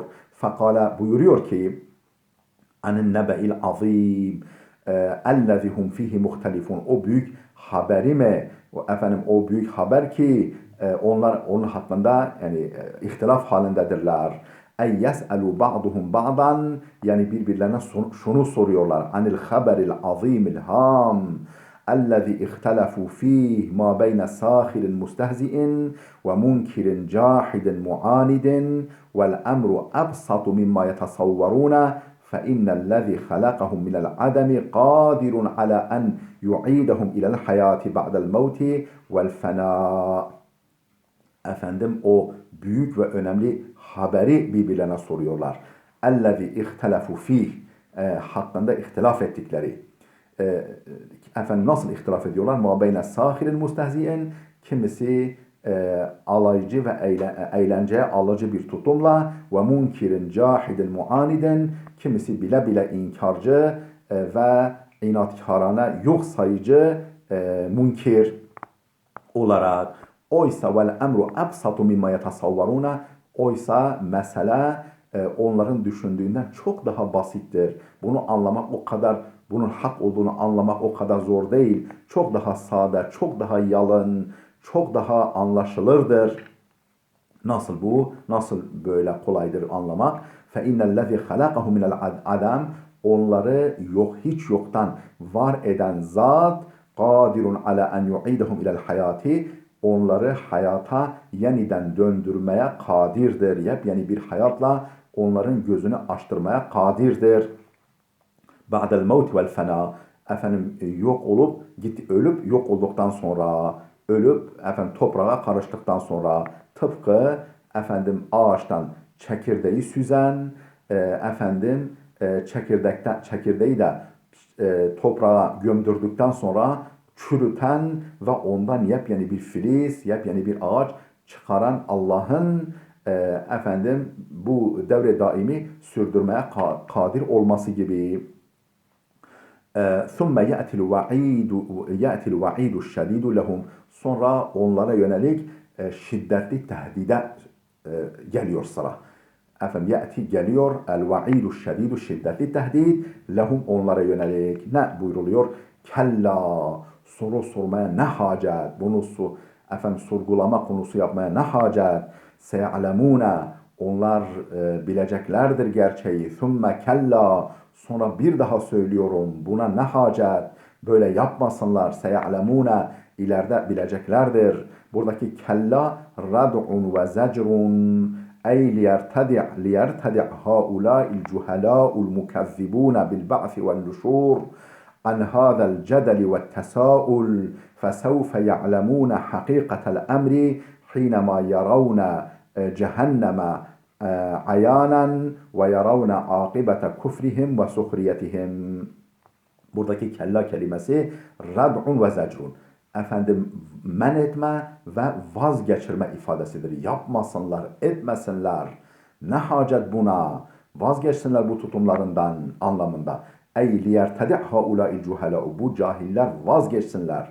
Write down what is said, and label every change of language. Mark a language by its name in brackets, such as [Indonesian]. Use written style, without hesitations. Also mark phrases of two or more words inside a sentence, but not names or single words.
[Arabic] Fekala, [Turkish] buyuruyor ki [Arabic] عن النبأ العظيم الذي هم فيه مختلفون, [Turkish] o büyük haberi mi? Efendim o büyük haber ki onlar onun hakkında yani ihtilaf halindedirler. [Arabic] أي يسأل بعضهم بعضا, [Turkish] yani birbirlerine şunu soruyorlar. [Arabic] عن الخبر العظيم الهام الذي اختلفوا فيه ما بين ساخر مستهزئ ومنكر جاحد معاند والأمر أبسط مما يتصورون فإن الذي خلقهم من العدم قادر على أن يعيدهم إلى الحياة بعد الموت والفناء. [Turkish] Efendim o büyük ve önemli haberi birbirlerine soruyorlar. [Arabic] اَلَّذِي اِخْتَلَفُوا ف۪يهِ, [Turkish] hakkında ihtilaf ettikleri. Efendim nasıl ihtilaf ediyorlar? [Arabic] مَا بَيْنَ السَّاخِرِ الْمُسْتَهْزِئِينَ, [Turkish] kimisi alaycı ve eğlenceye alıcı bir tutumla, [Arabic] ومنكرين جاحدين معاندين, [Turkish] kimisi bile bile inkarcı ve inatkarana, yok sayıcı munkir olarak. Oysa [Arabic] والأمر أبسط مما يتصورون, [Turkish] oysa mesele onların düşündüğünden çok daha basittir. Bunu anlamak o kadar, bunun hak olduğunu anlamak o kadar zor değil. Çok daha sade, çok daha yalın, çok daha anlaşılırdır. Nasıl bu? Nasıl böyle kolaydır anlamak? [Arabic] فَاِنَّ الَّذِي خَلَقَهُ مِنَ الْعَدَمِ, [Turkish] onları hiç yoktan var eden zat, [Arabic] قَادِرٌ عَلَى اَنْ يُعِيدَهُمْ اِلَى الْحَيَاتِ, [Turkish] onları hayata yeniden döndürmeye kadirdir. Yepyeni bir hayatla onların gözünü açtırmaya kadirdir. [Arabic] بعد الموت والفناء, [Turkish] efendim yok olup ölüp yok olduktan sonra, ölüp efendim toprağa karıştıktan sonra, tıpkı efendim ağaçtan çekirdeği süzen, efendim çekirdeği de toprağa gömdürdükten sonra çürüten ve ondan yepyeni bir filiz, yepyeni bir ağaç çıkaran Allah'ın efendim bu devre daimi sürdürmeye kadir olması gibi. [Arabic] ثُمَّ يَأْتِ الْوَعِيدُ الشَّدِيدُ لَهُمْ, [Turkish] sonra onlara yönelik şiddetli tehdide geliyor sıra. Efendim ya'ti geliyor, [Arabic] الوعيد الشديد, [Turkish] şiddetli tehdit, lehum, onlara yönelik. Ne buyruluyor? Kella, soru sormaya ne hacet, bunu efendim sorgulama konusu yapmaya ne hacet. Se'alemune, onlar bileceklerdir gerçeği. [Arabic] ثم كلا, [Turkish] sonra bir daha söylüyorum, buna ne hacet, böyle yapmasınlar. Se'alemune, ileride bileceklerdir. [Arabic] Buradaki كلا ردع وزجر, أي ليرتدع هؤلاء الجهلاء المكذبون بالبعث والنشور عن هذا الجدل والتساؤل فسوف يعلمون حقيقة الأمر حينما يرون جهنم عيانا ويرون عاقبة كفرهم وسخريتهم. [Turkish] Buradaki kella kelimesi [Arabic] ردع وزجر. [Turkish] Efendim men etme ve vazgeçirme ifadesidir. Yapmasınlar, etmesinler. Ne hacet buna? Vazgeçsinler bu tutumlarından anlamında. [Arabic] أي ليرتدع هؤلاء الجهلاء, [Turkish] bu cahiller vazgeçsinler.